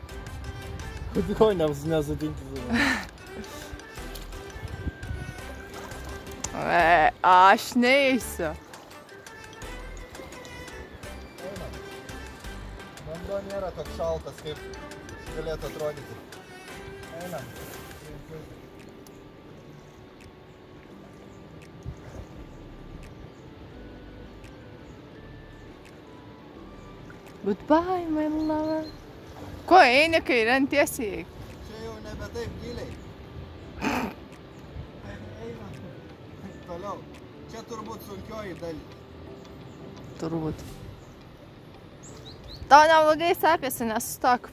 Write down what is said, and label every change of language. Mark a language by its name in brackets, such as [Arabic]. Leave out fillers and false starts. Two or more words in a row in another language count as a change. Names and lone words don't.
[Lithuanian] Ko nesutinti su man? Aš neįsiu. Vanduo nėra toks šaltas, kaip galėtų atrodyti. Einam. [English] Goodbye, my lover. [Lithuanian] Ko eini, kai ren tiesiai? Čia jau nebe taip giliai. Einam. Toliau. Čia turbūt sunkioji dalis. Turbūt. Tau neblogai sekėsi, nesustok.